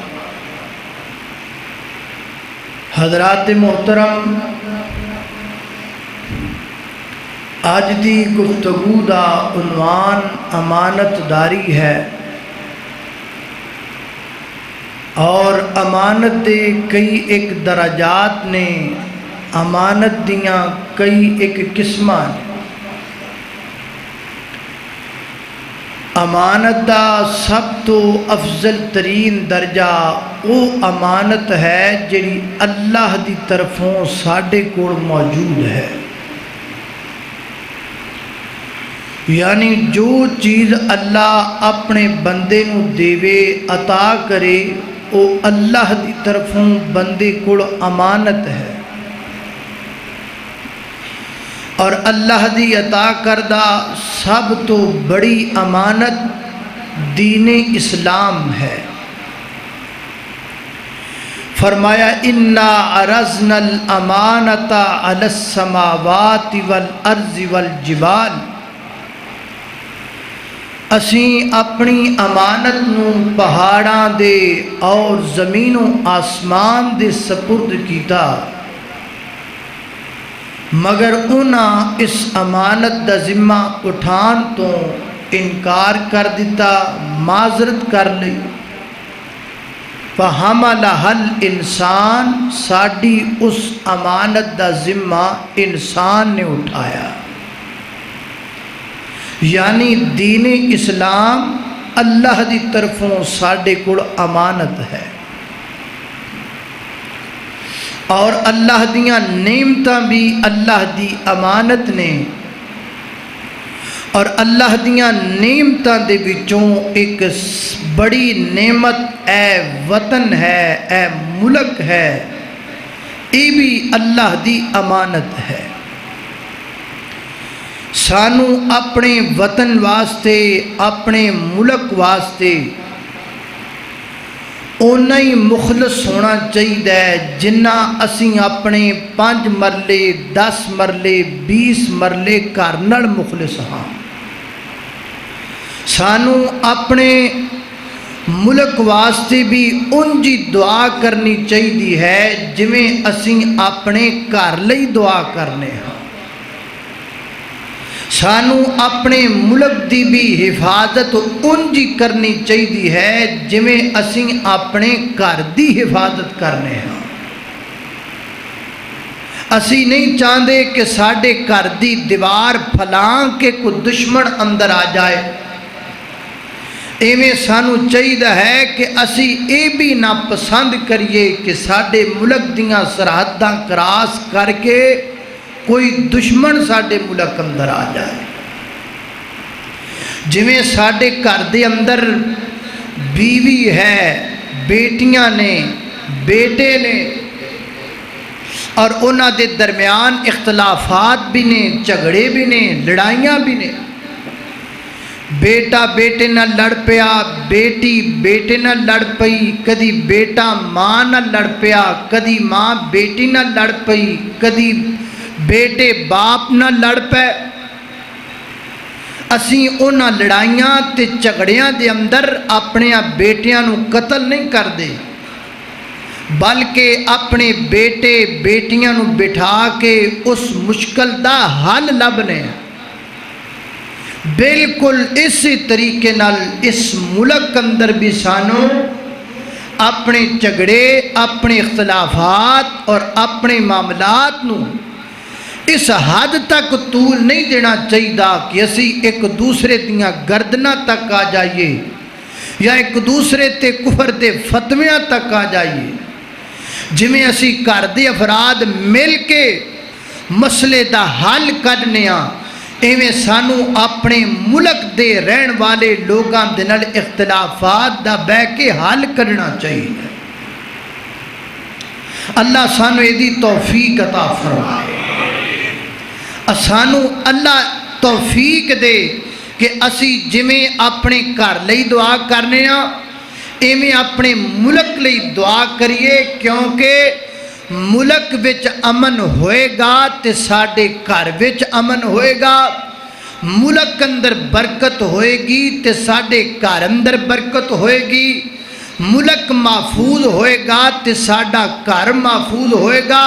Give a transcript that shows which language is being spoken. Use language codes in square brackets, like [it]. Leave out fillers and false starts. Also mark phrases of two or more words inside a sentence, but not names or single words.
[pa] حضرات محترم، آج دی گفتگو دا عنوان امانت داری ہے، اور امانت دے کئی ایک درجات نے، امانت دیاں کئی ایک قسماں نے۔ امانت دا سب تو افضل ترین درجہ وہ امانت ہے جڑی اللہ دی طرفوں ساڈے کول موجود ہے، یعنی جو چیز اللہ اپنے بندے نو دیوے عطا کرے وہ اللہ دی طرفوں بندے کول امانت ہے، اور اللہ دی عطا کردہ سب تو بڑی امانت دین اسلام ہے۔ [ar] فرمایا اِنَّا عَرَضْنَا الْأَمَانَةَ عَلَى السَّمَاوَاتِ وَالْأَرْضِ وَالْجِبَالِ، [pa] اسیں اپنی امانت نو پہاڑاں دے اور زمین و آسمان دے سپرد کیتا، مگر انہاں اس امانت دا ذمہ اٹھان تو انکار کر دیتا، معذرت کر لی۔ [ar] فَحَمَلَهَا الْإِنسان، [pa] ساڈی اس امانت دا ذمہ انسان نے اٹھایا، یعنی دین اسلام اللہ دی طرفوں ساڈے کول امانت ہے، اور اللہ دیاں نعمتاں بھی اللہ دی امانت نے، اور اللہ دیاں نعمتاں دے وچوں ایک بڑی نعمت اے وطن ہے، اے ملک ہے، یہ بھی اللہ دی امانت ہے۔ سانو اپنے وطن واسطے، اپنے ملک واسطے اونا ہی مخلص ہونا چاہیے جنہ اسیں اپنے 5 مرلے 10 مرلے 20 مرلے گھر نال مخلص ہاں۔ سانو اپنے ملک واسطے بھی انجی دعا کرنی چاہیے ہے جویں اسیں اپنے گھر لئی دعا کرنے ہاں۔ سانو اپنے ملک دی بھی حفاظت انجی کرنی چاہیے ہے جویں اسیں اپنے گھر دی حفاظت کرنے ہاں۔ اسی نہیں چاہتے کہ ساڈے گھر دی دیوار پھلان کے کوئی دشمن اندر آ جائے، ایویں سانو چاہیے ہے کہ اسی اے بھی نہ پسند کریے کہ ساڈے ملک دیاں سرحداں کراس کر کے کوئی دشمن ساڈے ملک اندر آ جائے۔ جویں ساڈے گھر دے اندر بیوی ہے، بیٹیاں نے، بیٹے نے، اور انہاں دے درمیان اختلافات بھی نے، جھگڑے بھی نے، لڑائیاں بھی نے۔ بیٹا بیٹے نہ لڑ پیا، بیٹی بیٹے نہ لڑ پئی، کدی بیٹا ماں نہ لڑ پیا، کدی ماں بیٹی نہ لڑ پئی، کدی بیٹے باپ نہ لڑ پے۔ اسی انہاں لڑائیاں تے جھگڑیاں دے اندر اپنے بیٹیاں نو قتل نہیں کر دے، بلکہ اپنے بیٹے بیٹیاں نو بٹھا کے اس مشکل دا حل لبنے۔ بالکل اسی طریقے نال اس ملک اندر بھی سانو اپنے جھگڑے، اپنے اختلافات اور اپنے معاملات نو اس حد تک طول نہیں دینا چاہیے کہ اسی ایک دوسرے دیاں گردناں تک آ جائیے یا ایک دوسرے تے کفر دے فتویاں تک آ جائیے۔ جویں اسی گھر دے افراد مل کے مسئلے دا حل کرنے ہاں، ایویں سانو اپنے ملک دے رہن والے لوگاں دے نال اختلافات دا بہ کے حل کرنا چاہیے۔ اللہ سانو ایدی توفیق عطا فرمائے، سانو اللہ توفیق دے کہ اسی جویں اپنے گھر لئی دعا کرنے ہاں ایویں اپنے ملک لئی دعا کریے، کیونکہ ملک وچ امن ہوئے گا تے ساڈے گھر وچ امن ہوئے گا، ملک اندر برکت ہوئے گی تے ساڈے گھر اندر برکت ہوئے گی، ملک محفوظ ہوئے گا تے ساڈا گھر محفوظ ہوئے گا۔